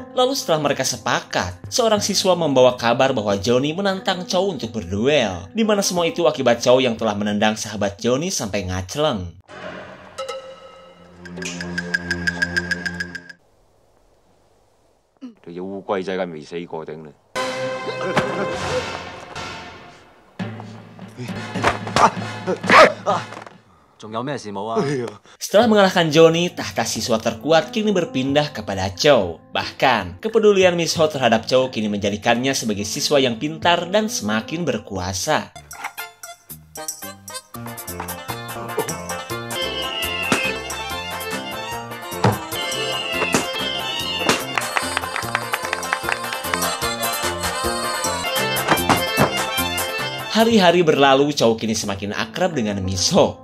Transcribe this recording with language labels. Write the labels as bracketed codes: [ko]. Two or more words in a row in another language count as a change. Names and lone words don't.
[id] Lalu setelah mereka sepakat, seorang siswa membawa kabar bahwa Johnny menantang Chow untuk berduel, di mana semua itu akibat Chow yang telah menendang sahabat Johnny sampai ngacleng. [yue] Dia 烏龜仔梗係未死過頂啦！仲有咩事冇啊？ [id] Setelah mengalahkan Johnny, tahta siswa terkuat kini berpindah kepada Chow. Bahkan, kepedulian Miss Ho terhadap Chow kini menjadikannya sebagai siswa yang pintar dan semakin berkuasa. Hari-hari berlalu, Chow kini semakin akrab dengan Miss Ho.